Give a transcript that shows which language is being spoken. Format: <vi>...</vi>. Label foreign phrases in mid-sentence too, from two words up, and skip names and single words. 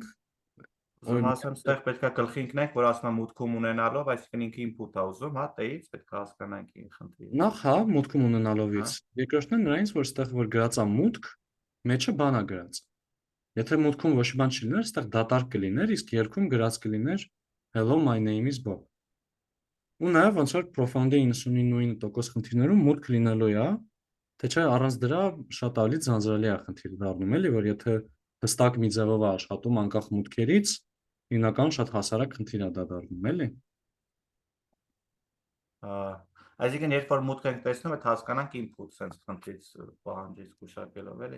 <hy>ուզում ասեմ, ստեղ պետքա գլխի ընկնենք, որ ասում եմ մուտքում ունենալով, այսինքն ինքը input է ուզում, հա, տեից պետքա հասկանանք ինչ խնդիրը։ Նախ հա, մուտքում ունենալովից։ Երկրորդն է նրանից, որ ստեղ որ գրած է մուտք, մեջը բան է գրած։ Եթե մուտքում ոչ մի բան չլիներ, ստեղ դատարկ կլիներ, իսկ երգում գրած կլիներ</hy> <en>hello, my name is Bob։</en> <hy>Ու նաև ոնց որ Profound-ի 99% խնդիրներում մուտք լինելու է, թե չէ առանց դրա շատ ավելի ձանձրալի է խնդիր դառնում, էլի, որ եթե հստակ մի ձևով է աշխատում անկախ մուտքերից, հիմնական շատ հասարակ խնդիր է դա դառնում, էլի։ Այսինքն երբ որ մուտք ենք տեսնում, այդ հասկանանք</hy> <en>input sense</en> <hy>խնդրից պահանջից գուշակելով էլի։</hy>